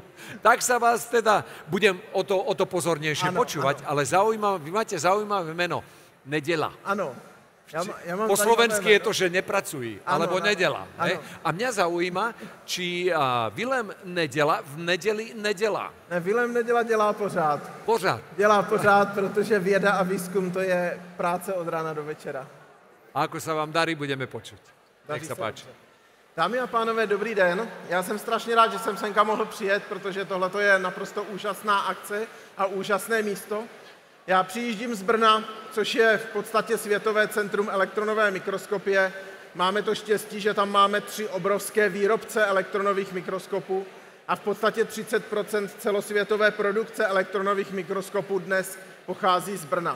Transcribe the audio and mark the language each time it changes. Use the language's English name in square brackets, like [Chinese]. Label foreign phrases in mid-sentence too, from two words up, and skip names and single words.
[Slovak] Tak sa vás teda budem o to pozornejšie počúvať, ale vy máte zaujímavé meno. Nedela. Ano. Ja mám po slovensky je to, že nepracují, alebo nedela. A mňa zaujíma, či Vilém Nedela v nedeli nedělá. [Czech] Ne, Vilém Nedela dělá pořád. Pořád. Dělá pořád, protože věda a výzkum to je práce od rána do večera. [Slovak] A ako sa vám darí, budeme počuť. Nech [Czech] Daří [Slovak] sa páči. [Czech] Dámy a pánové, dobrý den. Já jsem strašně rád, že jsem semka mohl přijet, protože tohle je naprosto úžasná akce a úžasné místo. Já přijíždím z Brna, což je v podstatě Světové centrum elektronové mikroskopie. Máme to štěstí, že tam máme 3 obrovské výrobce elektronových mikroskopů a v podstatě 30% celosvětové produkce elektronových mikroskopů dnes pochází z Brna.